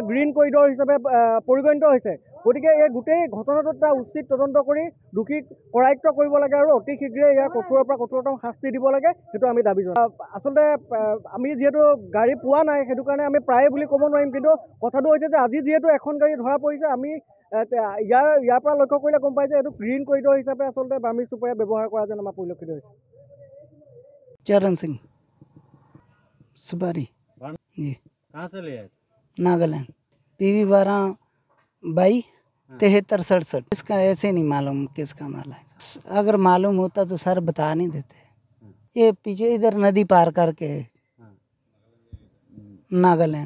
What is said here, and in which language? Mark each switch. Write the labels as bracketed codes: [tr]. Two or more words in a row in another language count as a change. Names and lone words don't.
[as] গ্ৰীণ কৰিডৰ হিচাপে পৰিগণিত হৈছে গতিকে এই গোটেই ঘটনাটোত এটা উচিত তদন্ত কৰি দোষীক কৰায়ত্ব কৰিব লাগে আৰু অতি শীঘ্ৰে ইয়াৰ কঠোৰৰ পৰা কঠোৰতম শাস্তি দিব লাগে সেইটো আমি দাবী জনাওঁ আচলতে আমি যিহেতু গাড়ী পোৱা নাই সেইটো কাৰণে আমি প্ৰায়ে বুলি ক'ব নোৱাৰিম কিন্তু কথাটো হৈছে যে আজি যিহেতু এখন গাড়ী ধৰা পৰিছে আমি ইয়াৰ পৰা লক্ষ্য কৰিলে গম পাই যে এইটো গ্ৰীণ কৰিডৰ হিচাপে আচলতে বাৰ্মি চুপাৰী ব্যৱহাৰ কৰা যেন আমাৰ পৰিলক্ষিত হৈছে [hi] चरण सिंह सुपारी जी कहाँ से ले आए? नागालैंड PV 12-72-67 इसका ऐसे नहीं मालूम किसका माल है अगर मालूम होता तो सर बता नहीं देते ये पीछे इधर नदी पार करके नागालैंड